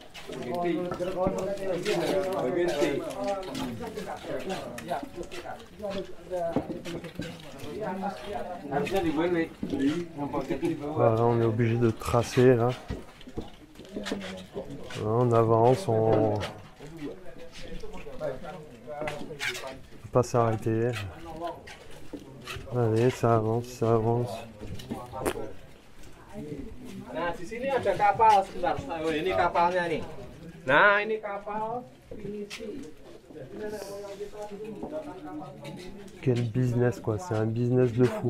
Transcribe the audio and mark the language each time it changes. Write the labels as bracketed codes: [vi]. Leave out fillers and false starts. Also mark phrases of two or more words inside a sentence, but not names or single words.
[fr] Voilà, on est obligé de tracer là. Voilà, on avance, on ne peut pas s'arrêter. Allez, ça avance, ça avance. [id] Nah, di sini ada kapal sebentar. Oh, ini kapalnya nih. Nah, ini kapal pinisi. [fr] Quel business quoi, c'est un business de fou.